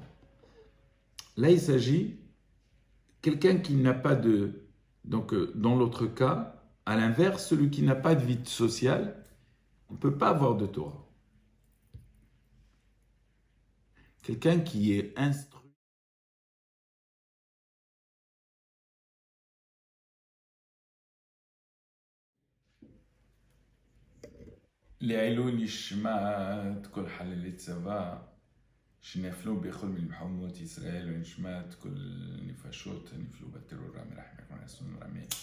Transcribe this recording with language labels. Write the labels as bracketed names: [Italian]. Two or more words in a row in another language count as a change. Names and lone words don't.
[French] Là, il s'agit de quelqu'un qui n'a pas de... Donc, dans l'autre cas, à l'inverse, celui qui n'a pas de vie sociale, il ne peut pas avoir de Torah. Quelqu'un qui est instruit. [Hebrew] לעילוי נשמת כל חללי צבא שנפלו בכל מלחמות ישראל ונשמת כל נפשות נפלו בטרור מרחמך ונשאון רמי.